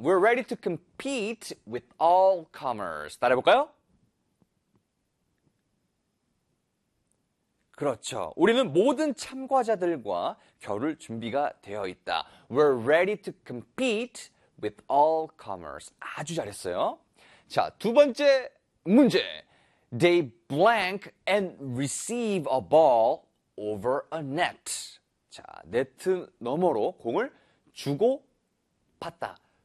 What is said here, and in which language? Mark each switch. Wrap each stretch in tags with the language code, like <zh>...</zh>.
<en>We're ready to compete with all comers.</en> <ko>따라해볼까요? 그렇죠. 우리는 모든 참가자들과 겨룰 준비가 되어 있다.</ko> <en>We're ready to compete with all comers.</en> <ko>아주 잘했어요. 자, 두 번째 문제.</ko> <en>They blank and receive a ball over a net.</en> <ko>자, 네트 너머로 공을 주고 받다.</ko>